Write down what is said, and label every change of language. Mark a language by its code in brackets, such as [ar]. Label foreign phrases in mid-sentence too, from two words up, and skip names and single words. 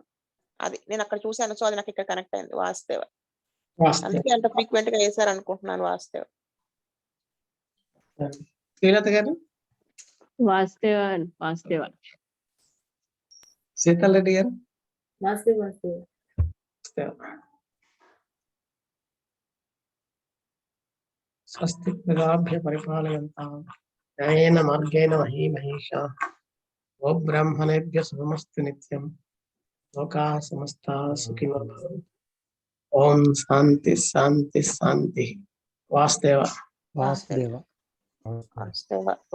[te] అది నేను అక్కడ చూశాను. సో అది నాకు ఇక్కడ కనెక్ట్ అయింది వాస్తవ. అందుకే అంత ఫ్రీక్వెంట్ గా వేసారు అనుకుంటున్నాను వాస్తవ. శ్రీలత గారు, వాస్తవ. శీతల్ రెడ్డి గారు, వాస్తవ. [sa] స్వస్తి ప్రజాభ్య పరిపాలయంతాం న్యాయేన మార్గేణ మహీమహీషా ఓ బ్రాహ్మణేభ్య శుభమస్తు నిత్యం లోకాః సమస్తాః సుఖినో భవంతు. ఓం శాంతి శాంతి శాంతి. [te] వాస్తవ. వాసుదేవ. వాస్తవ.